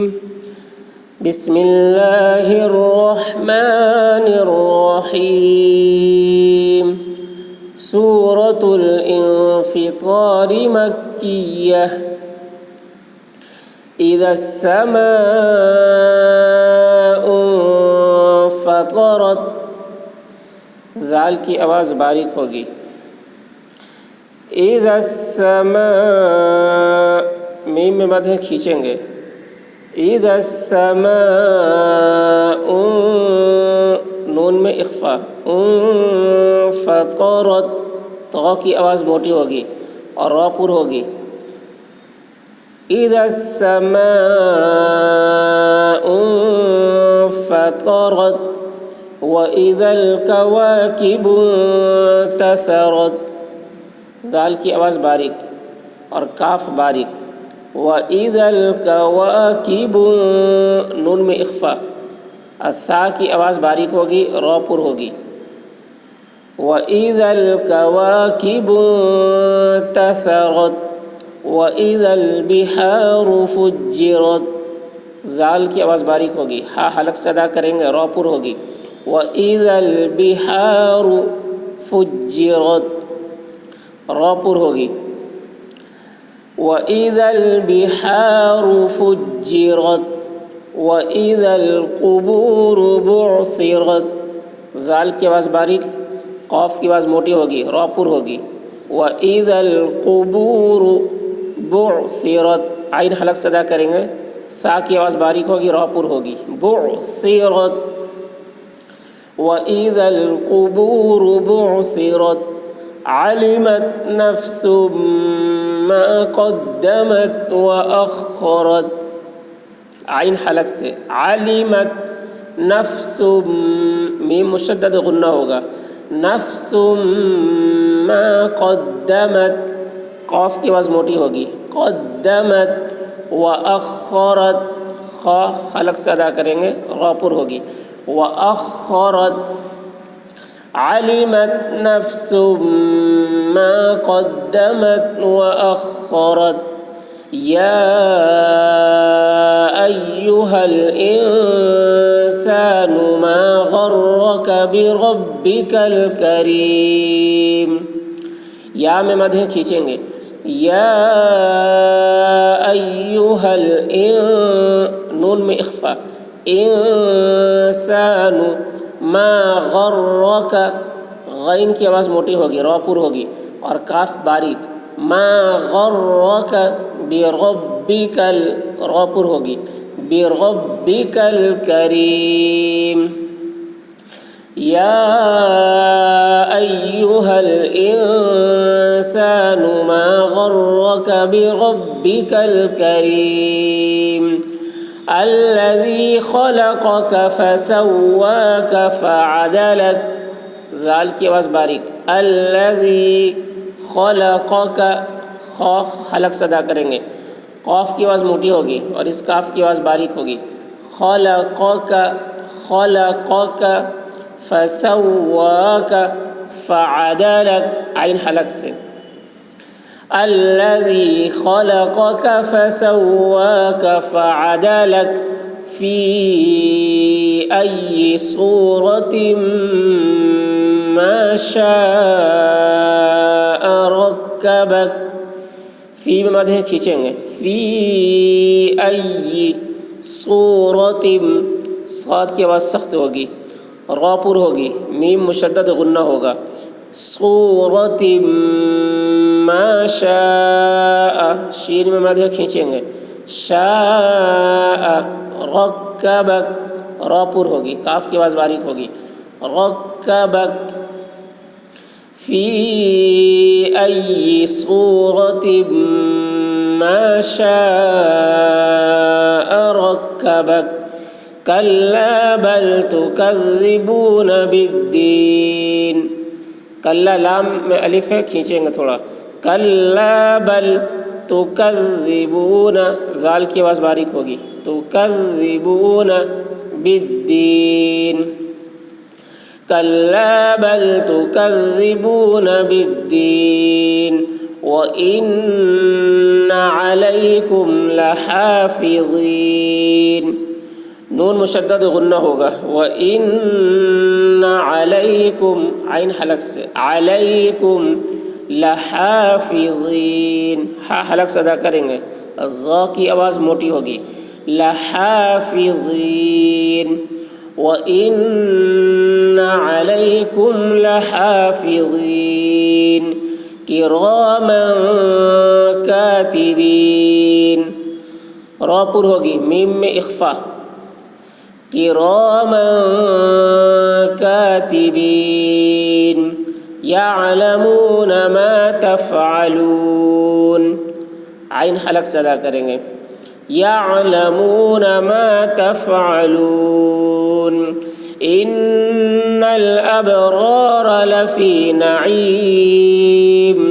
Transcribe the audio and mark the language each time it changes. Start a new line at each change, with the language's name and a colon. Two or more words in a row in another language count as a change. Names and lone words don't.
Arabic: بسم الله الرحمن الرحيم. سورة الانفطار مكية. إذا السماء انفطرت.
Hindi: ज़ाल की आवाज़ बारीक होगी।
Arabic: إذا السماء,
Hindi: मीम में मध्य खींचेंगे।
Arabic: إذا السماء,
Hindi: नून में इख्फा। फ़तरत, तो की आवाज़ मोटी होगी और रा पुर होगी।
Arabic: إذا السماء انفطرت وإذا الكواكب انتثرت.
Hindi: ज़ाल की आवाज़ बारीक और काफ बारीक।
Arabic: وإذا الكواكب,
Hindi: नून में इख्फा। असा की आवाज़ बारीक होगी, रा पुर होगी।
Arabic: وإذا الكواكب انتثرت وإذا البحار فجرت.
Hindi: ज़ाल की आवाज़ बारीक होगी, हा हलक से अदा करेंगे, रा पुर होगी।
Arabic: وإذا البحار فجرت,
Hindi: रा पुर होगी।
Arabic: وإذا البحار فجرت وإذا القبور بعثرت.
Hindi: ज़ाल की आवाज़ बारीक, क़ाफ की आवाज़ मोटी होगी, रा पुर होगी।
Arabic: وإذا القبور بعثرت,
Hindi: आइन हलक से अदा करेंगे, सा की आवाज़ बारीक होगी, रा पुर होगी।
Arabic: بعثرت وإذا القبور بعثرت. علمت نفس ما قدمت وأخرت.
Hindi: आइन हलक से,
Arabic: علمت نفس,
Hindi: मीम मुशद्दद गुन्ना होगा।
Arabic: نفس ما قدمت,
Hindi: क़ाफ की आवाज़ मोटी होगी।
Arabic: قدمت وأخرت,
Hindi: ख़ा हलक से अदा करेंगे, रा पुर होगी।
Arabic: وأخرت. علمت نفس ما قدمت وأخرت. يا أيها الإنسان ما غرك بربك الكريم.
Hindi: या में मध्य खींचेंगे।
Arabic: يا أيها
Hindi: नून में इख्फा।
Arabic: الإنسان ما غرك,
Hindi: गैन की आवाज़ मोटी होगी, रा पुर होगी और काफ बारीक।
Arabic: ما غرك بربك,
Hindi: रा पुर होगी।
Arabic: بربك الكريم. يا أيها الإنسان ما غرك بربك الكريم. الذي خلقك فسواك فعدلك.
Hindi: ज़ाल की आवाज़ बारीक।
Arabic: الذي خلقك,
Hindi: ख़ा हलक से अदा करेंगे, क़ाफ की आवाज़ मोटी होगी और इस काफ की आवाज़ बारीक होगी।
Arabic: خلقك خلقك فسواك فعدلك,
Hindi: आइन हलक से।
Arabic: الذي خلقك فسواك فعدلك في أي صورة ما شاء ركبك.
Hindi: फ़ी में मध्य खींचेंगे।
Arabic: في أي صورة,
Hindi: साद की आवाज़ सख्त होगी, रा पुर होगी, मीम मुशद्दद गुन्ना होगा।
Arabic: صورة ما شاء,
Hindi: शीन में मध्य खींचेंगे।
Arabic: شاء ركبك,
Hindi: रा पुर होगी, काफ की आवाज़ बारीक होगी।
Arabic: ركبك في أي صورة ما شاء ركبك. كلا بل تكذبون بالدين.
Hindi: कल्ला, लाम में अलिफ है, खींचेंगे थोड़ा।
Arabic: كلا بل تكذبون,
Hindi: ज़ाल की आवाज़ बारीक होगी।
Arabic: تكذبون بالدين. كلا بل تكذبون بالدين وإن عليكم لحافظين.
Hindi: नून मुशद्दद गुन्ना होगा।
Arabic: وإن عليكم,
Hindi: आइन हलक से,
Arabic: عليكم لحافظين,
Hindi: हा हलक से अदा करेंगे। ज़ा की आवाज़ मोटी होगी।
Arabic: لحافظين وإن عليكم لحافظين كراما كاتبين.
Hindi: रा पुर होगी, मीम में इख्फ़ा।
Arabic: كراما كاتبين يعلمون ما تفعلون,
Hindi: आइन हलक से अदा करेंगे।
Arabic: يعلمون ما تفعلون إن الأبرار لفي نعيم.